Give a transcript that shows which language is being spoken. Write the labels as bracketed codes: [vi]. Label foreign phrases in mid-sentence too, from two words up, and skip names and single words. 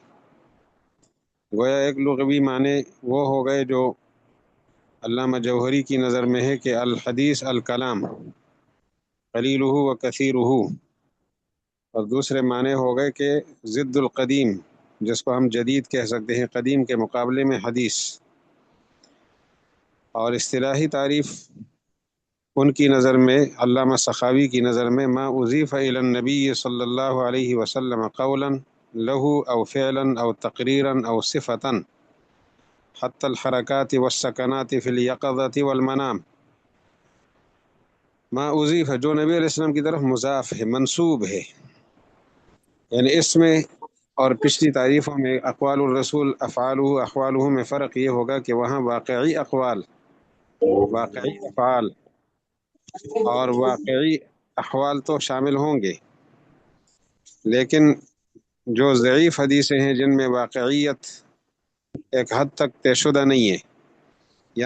[ur] گویا ایک لغوی معنی وہ ہو گئے جو علامہ جوہری کی نظر میں ہے کہ [ar] الحدیث الکلام قلیلہ و کثیرہ، [ur] اور دوسرے معنی ہو گئے کہ [ar] ضد القدیم، [ur] جس کو ہم جدید کہہ سکتے ہیں، قدیم کے مقابلے میں حدیث۔ اور اصطلاحی تعریف ان کی نظر میں، علامہ سخاوی کی نظر میں، [ar] ما اضیف الی النبی صلی اللہ علیہ وسلم قولا له او فعلا او تقریرا او صفتا حتی الحرکات والسکنات فی الیقظة والمنام، ما اضیف [ur] جو نبی علیہ السلام کی طرف مضاف ہے، منسوب ہے، یعنی اس میں اور پچھلی تعریفوں میں [ar] اقوال الرسول افعالہ احوالہ [ur] میں فرق یہ ہوگا کہ وہاں واقعی اقوال، واقعی افعال اور واقعی احوال تو شامل ہوں گے، لیکن جو ضعیف حدیثیں ہیں جن میں واقعیت ایک حد تک طے شدہ نہیں ہے، یا